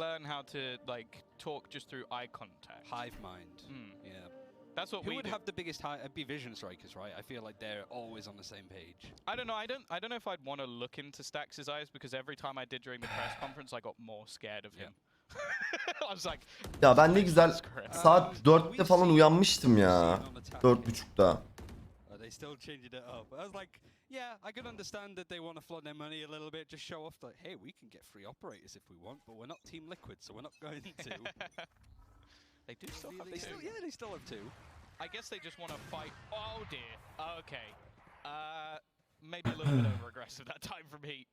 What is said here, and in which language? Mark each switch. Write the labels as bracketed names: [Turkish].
[English] learn how to like talk just through eye contact. Hive mind. Yeah. That's what Who we would do. have the biggest high? It'd be Vision Strikers, right? I feel like they're always on the same page. I don't know. I don't know if I'd want to look into Stax's eyes, because every time I did during the press conference, I got more scared of him. I was like, [Turkish] Ya ben ne güzel saat 4'te falan uyanmıştım ya. 4.30'da. [English] They still changed it up. I was like, yeah, I can understand that they want to flood their money a little bit, just show off that, hey, we can get free operators if we want, but we're not Team Liquid, so we're not going to. They do still have they still have two. I guess they just want to fight. Oh dear. Okay. Maybe a little bit over aggressive that time from Heat.